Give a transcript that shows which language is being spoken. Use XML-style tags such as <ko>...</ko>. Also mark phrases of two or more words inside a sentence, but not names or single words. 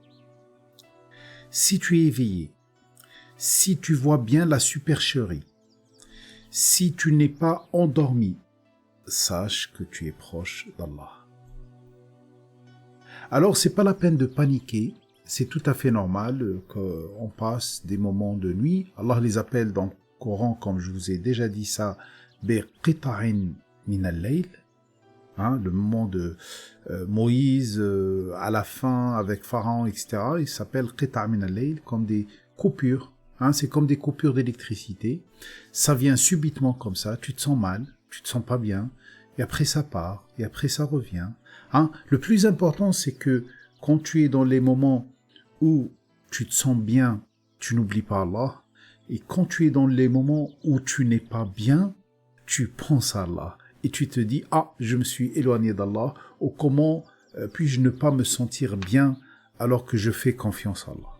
<fr>Si tu es éveillé, si tu vois bien la supercherie, si tu n'es pas endormi, sache que tu es proche d'Allah. Alors, c'est pas la peine de paniquer, c'est tout à fait normal qu'on passe des moments de nuit. Allah les appelle dans le Coran, comme je vous ai déjà dit ça,</fr> <ar>بقطع من الليل,</ar> <fr>le moment de Moïse à la fin avec Pharaon, etc. Il s'appelle</fr> <ar>قطع من الليل,</ar> <fr>comme des coupures. C'est comme des coupures d'électricité. Ça vient subitement comme ça, tu te sens mal, tu te sens pas bien, et après ça part, et après ça revient. Le plus important, c'est que quand tu es dans les moments où tu te sens bien, tu n'oublies pas Allah, et quand tu es dans les moments où tu n'es pas bien, tu penses à Allah, et tu te dis, je me suis éloigné d'Allah, ou comment puis-je ne pas me sentir bien alors que je fais confiance à Allah.</fr>